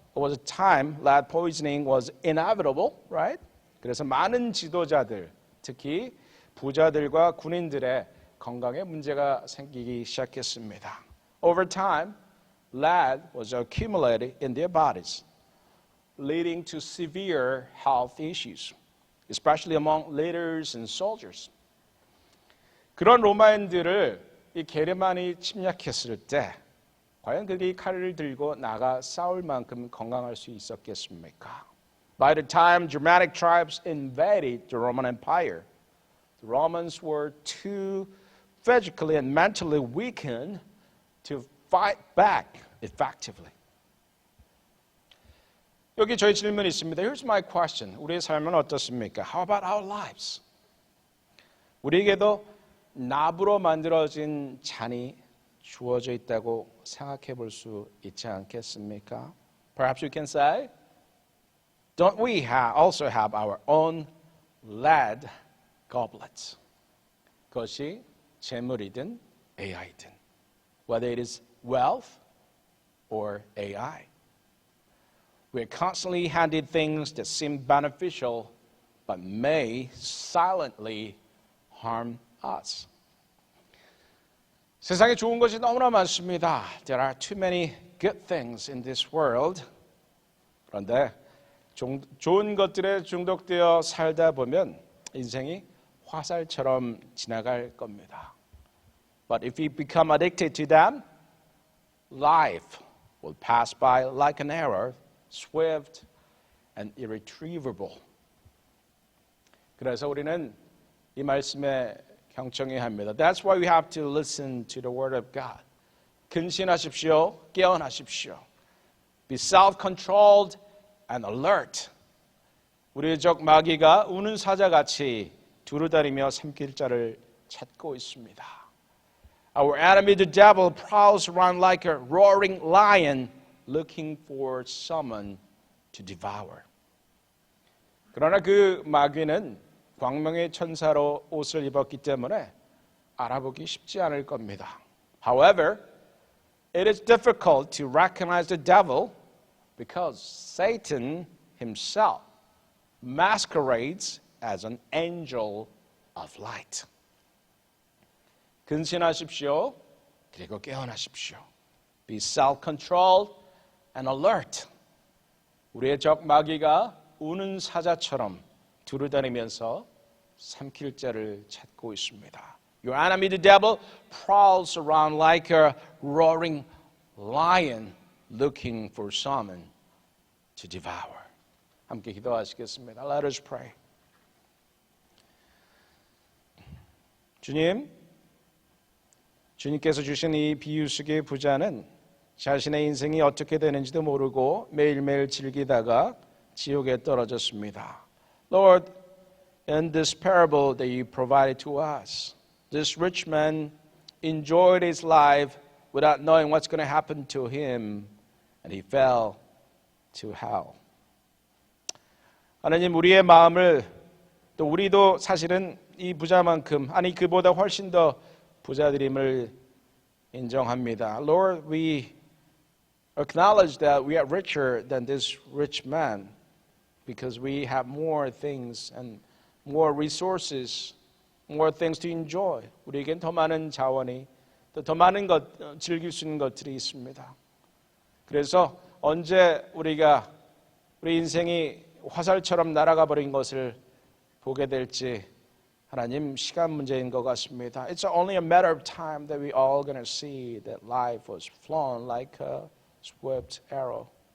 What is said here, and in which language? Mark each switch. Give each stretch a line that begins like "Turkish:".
English: There was a time lead poisoning was inevitable, right?
Korean: 그래서 많은 지도자들, 특히 부자들과 군인들의 건강에 문제가 생기기 시작했습니다.
English: Over time, lead was accumulated in their bodies, leading to severe health issues, especially among leaders and soldiers.
Korean: 그런 로마인들을 이 게르만이 침략했을 때 과연 그들이 칼을 들고 나가 싸울 만큼 건강할 수 있었겠습니까?
English: By the time Germanic tribes invaded the Roman Empire, the Romans were too physically and mentally weakened to fight back effectively.
Korean: 여기 저희 질문이 있습니다.
English: Here's my question.
Korean: 우리의 삶은 어떻습니까?
English: How about our lives?
Korean: 우리에게도 납으로 만들어진 잔이 주어져 있다고 생각해 볼 수 있지 않겠습니까?
English: Perhaps you can say, don't we also have our own lead goblets?
Korean: 그것이 재물이든 AI든,
English: whether it is wealth or AI. We're constantly handed things that seem beneficial but may silently harm us.
Korean: 세상에 좋은 것이 너무나 많습니다.
English: There are too many good things in this world.
Korean: 그런데 좋은 것들에 중독되어 살다 보면 인생이 화살처럼 지나갈 겁니다.
English: But if we become addicted to them, life will pass by like an arrow, swift and irretrievable.
Korean: 그래서 우리는 이 말씀에 경청해야 합니다.
English: That's why we have to listen to the word of God.
Korean: 근신하십시오. 깨어나십시오.
English: Be self-controlled and alert.
Korean: 우리의 적 마귀가 우는 사자같이 두루다니며 삼킬 자를 찾고 있습니다.
English: Our enemy, the devil, prowls around like a roaring lion looking for someone to devour.
Korean: 그러나 그 마귀는 광명의 천사로 옷을 입었기 때문에 알아보기 쉽지 않을 겁니다.
English: However, It is difficult to recognize the devil because Satan himself masquerades as an angel of light.
Korean: 근신하십시오. 그리고 깨어나십시오.
English: Be self-controlled and alert.
Korean: 우리의 적 마귀가 우는 사자처럼 두루다니면서 삼킬 자를 찾고 있습니다.
English: Your enemy, the devil, prowls around like a roaring lion looking for someone to devour.
Korean: 함께 기도하시겠습니다.
English: Let us pray.
Korean: 주님께서 주신 이 비유 속의 부자는 자신의 인생이 어떻게 되는지도 모르고 매일매일 즐기다가 지옥에 떨어졌습니다.
English: Lord, in this parable that you provided to us, this rich man enjoyed his life without knowing what's going to happen to him, and he fell to hell.
Korean: 하나님, 우리의 마음을 또 우리도 사실은 이 부자만큼 아니 그보다 훨씬 더 부자들임을 인정합니다.
English: Lord, we acknowledge that we are richer than this rich man because we have more things and more resources, more things to enjoy.
Korean: 우리에겐 더 많은 자원이 또 더 많은 것 즐길 수 있는 것들이 있습니다. 그래서 언제 우리 인생이 화살처럼 날아가 버린 것을 보게 될지 하나님 시간 문제인 것 같습니다.
English: It's only a matter of time that we all going to see that life was flown like a swift arrow.